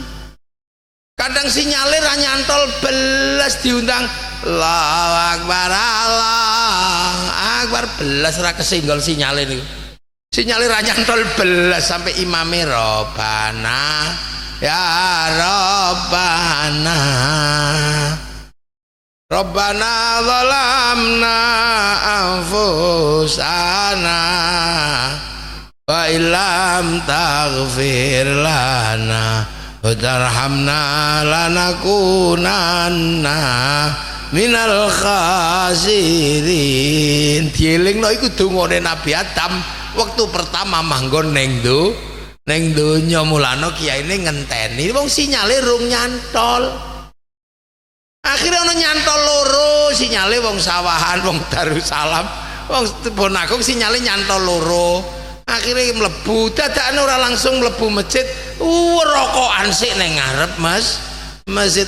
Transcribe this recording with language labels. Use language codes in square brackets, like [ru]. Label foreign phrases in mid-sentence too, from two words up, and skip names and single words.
[jv] Kadang sinyale ra nyantol belas diundang [ar] الله أكبر [jv] belas ra kesinggol sinyale niku. Sinyale ra nyantol belas sampai imame [ar] ربنا يا ربنا ظلمنا أنفسنا وإن لم تغفر لنا وترحمنا لنكونن من الخاسرين. [jv] Dielingno iku dungane Nabi Adam waktu pertama manggon neng donya. Mulane kiyaine ngenteni wong sinyale rung nyantol. Akhirnya ono nyantol loro sinyale wong sawahan, wong Darussalam, wong Bonagung sinyale nyantol loro. Akhirnya mlebu dadakane ora langsung mlebu masjid, rokokan sik ning ngarep masjid.